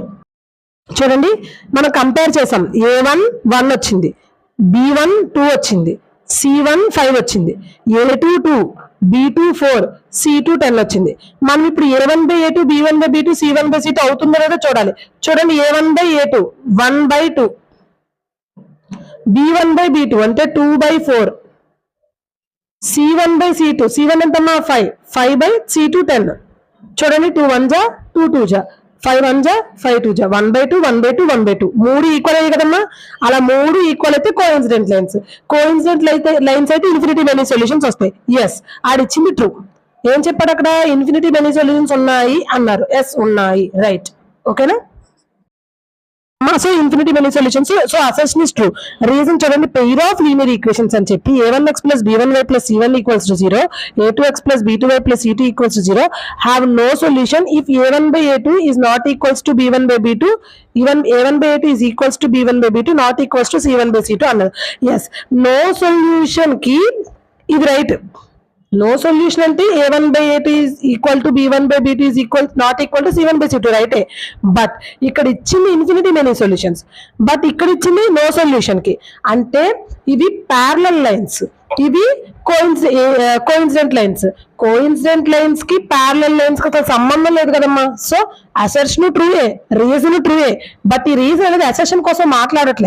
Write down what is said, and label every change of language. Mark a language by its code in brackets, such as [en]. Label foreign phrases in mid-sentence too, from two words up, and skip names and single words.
[te] చూడండి మనం కంపేర్ చేసాం, A1 1 వచ్చింది, B1 2 వచ్చింది, C1 5 వచ్చింది, A2 2, B2 4, C2 10 వచ్చింది. మనం ఇప్పుడు [en] A1 by A2, B1 by B2, C1 by C2 [te] అవుతుందో లేదో చూడాలి. చూడండి A1 by A2 1 by 2, B1 by B2 అంటే 2 by 4, C1 by C2, C1 ఎంతమ్మా 5, 5 by C2 10. చూడండి 2 1 జా 2 2 జా 5 1 జా 5 2 జా 1 by 2 1 by 2 1 by 2, 3 ఈక్వల్ అయ్యాయి కదమ్మా. అలా 3 ఈక్వల్ అయితే [en] coincident lines [te] అయితే [en] infinity many solutions [te] వస్తాయి. ఎస్, ఆడిచ్చింది ట్రూ. ఏం చెప్పాడు అక్కడ? [en] infinity many solutions [te] ఉన్నాయి అన్నారు. ఎస్ ఉన్నాయి, రైట్. ఓకేనా? సో [en] infinity many solutions. so assertion is true. రీజన్ చూడండి, pair of linear equations [te] అని చెప్పి [en] A1x plus B1y plus C1 equals to 0, A2x plus B2y plus C2 equals to 0 have no solution if A1 by A2 is not equals to B1 by B2, even A1 by A2 is equals to B1 by B2 not equals to C1 by C2 అన్నారు. [te] ఎస్, [en] no solution [te] కి ఇది రైట్. [en] no solution అంటే A1 by A2 is equal to B1 by B2 is not equal to C1 by C2, రైటే. [te] బట్ ఇక్కడ ఇచ్చింది [en] infinity many solutions, [te] బట్ ఇక్కడ ఇచ్చింది [en] no solution [te] కి. అంటే ఇవి [en] parallel lines, [te] ఇవి [en] coincident lines. coincident lines [te] కి [en] parallel lines [te] కి అసలు సంబంధం లేదు కదమ్మా. సో అసర్షన్ ట్రూయే, రీజన్ ట్రూయే, బట్ ఈ రీజన్ అనేది అసర్షన్ కోసం మాట్లాడట్లే.